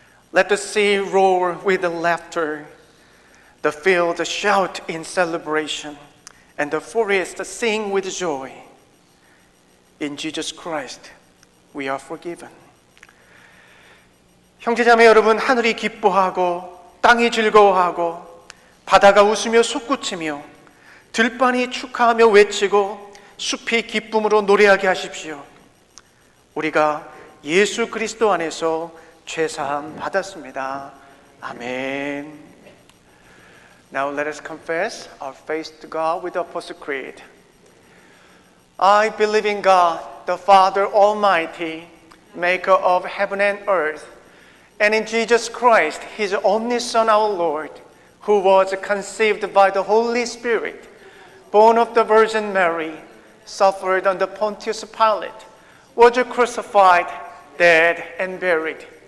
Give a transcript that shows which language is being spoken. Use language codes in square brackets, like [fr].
[en] Let the sea roar with laughter, the field shout in celebration, and the forest sing with joy. In Jesus Christ, we are forgiven. [ko] 형제자매 여러분, 하늘이 기뻐하고 땅이 즐거워하고 바다가 웃으며 솟구치며 들판이 축하하며 외치고 숲이 기쁨으로 노래하게 하십시오. 우리가 예수 그리스도 안에서 죄사함 받았습니다. 아멘. [en] Now let us confess our faith to God with the Apostle Creed. I believe in God, the Father Almighty, maker of heaven and earth, and in Jesus Christ, His only Son, our Lord, who was conceived by the Holy Spirit, born of the Virgin Mary, suffered under Pontius Pilate, was crucified, dead, and buried.